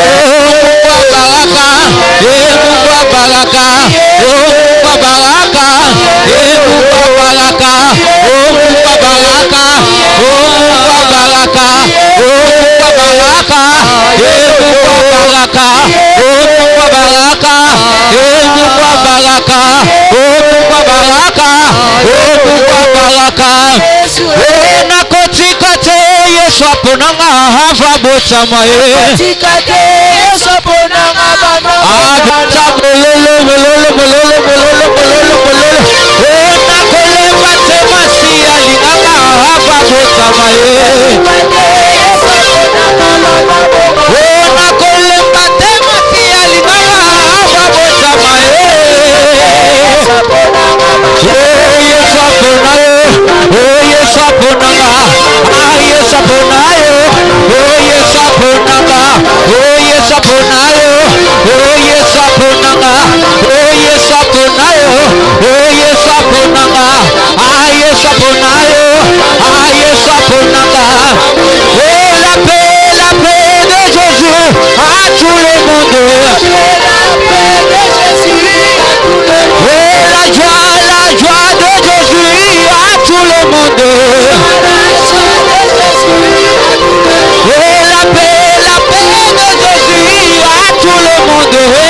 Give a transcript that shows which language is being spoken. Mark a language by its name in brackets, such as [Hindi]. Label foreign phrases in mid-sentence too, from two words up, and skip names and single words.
[Swahili] Mungu wa baraka, Mungu wa baraka, Mungu wa baraka, Mungu wa baraka, Mungu wa baraka, Mungu wa baraka, Mungu wa baraka, Mungu wa baraka, Mungu wa baraka, Mungu wa baraka, Mungu wa baraka, Mungu wa baraka. [Lingala] Na kotika te Yesu aponanga hava botama ye. Kotika te Yesu aponanga hava bololo. Na kolemba te masi alinganga hava botama ye. Na kolemba te masi alinganga hava botama ye. Yesu aponayo. Oh Yesu aponanga. Yesu aponayo. Oh Yesu aponanga. Oh Yesu aponayo. Oh Yesu aponanga. Oh Yesu aponayo. Oh Yesu aponanga. Yesu aponayo. Yesu aponanga. [French] Oh la paix de Jésus à tout le monde. Oh la joie de Jésus à tout le monde. Oh la paix de Jésus à tout le monde.